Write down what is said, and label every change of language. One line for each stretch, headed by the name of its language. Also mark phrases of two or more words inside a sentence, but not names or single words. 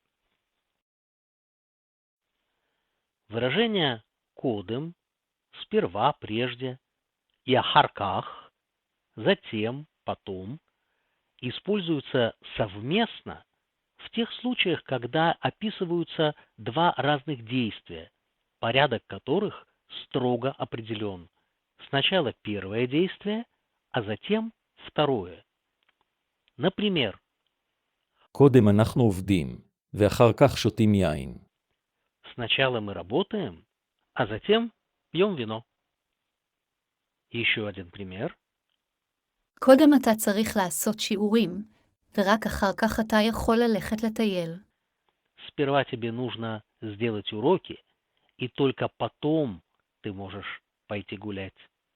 Russian: Выражение «кодем» — сперва, прежде, и «ахарках» — затем, потом — используются совместно в тех случаях, когда описываются два разных действия, порядок которых строго определен. Сначала первое действие, а затем второе. Например,
Hebrew: קודם אנחנו עובדים, ואחר כך שותים יין.
Russian: сначала мы работаем, а затем пьем вино. Еще один пример.
Hebrew: קודם אתה צריך לעשות שיעורים, ורק אחר כך אתה יכול ללכת לטייל.
Russian: Сперва тебе нужно сделать уроки, и только потом ты можешь пойти гулять.